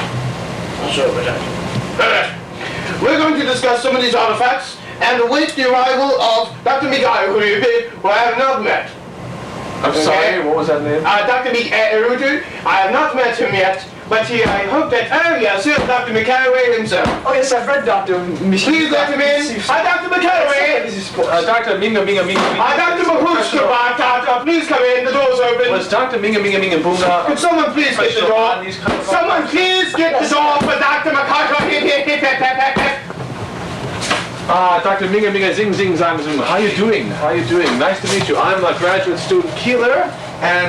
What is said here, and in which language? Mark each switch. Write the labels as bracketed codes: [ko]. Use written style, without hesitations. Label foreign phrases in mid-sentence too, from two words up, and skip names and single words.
[en] we're going to discuss some of these artifacts and await the arrival of Dr. Mikael, who I have not met. I'm sorry, what was that name? Dr. Mikael, I have not met him yet, but I hope that, yes, here's Dr. Mikael himself. Oh yes, I've read Dr. Please let him in. Hi, Dr. Mikael. Dr. Minga Minga Minga. Hi, Dr. Mahushka. Please come in, the door's open. Was Dr. Minga Minga Minga Boonga? Could someone please get the door? Someone please get the door for Dr. Makaka. Dr. Minga Minga Zing Zing Zang Zoom. How you doing? How you doing? Nice to meet you. I'm a graduate student Keeler, and